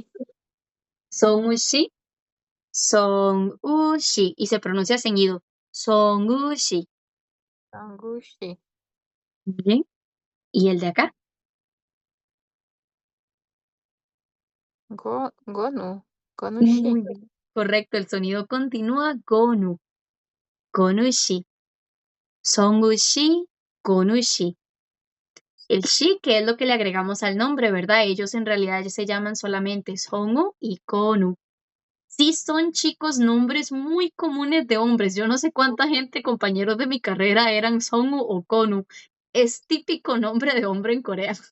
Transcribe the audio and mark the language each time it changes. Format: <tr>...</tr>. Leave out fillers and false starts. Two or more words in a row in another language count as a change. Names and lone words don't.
<es>Song-woo-shi, Song-woo-shi. Y se pronuncia seguido. Song-woo-shi. Songushi. Bien. ¿Y el de acá? Gonu. Gonushi. Muy bien. Correcto, el sonido continúa. Gonu. Gonu-shi. Song-woo-shi, Gonu-shi. El shi, que es lo que le agregamos al nombre, ¿verdad? Ellos en realidad se llaman solamente Song-woo y Gonu. Sí, son chicos nombres muy comunes de hombres. Yo no sé cuánta gente, compañeros de mi carrera, eran Sonu o Konu. Es típico nombre de hombre en Corea.</es>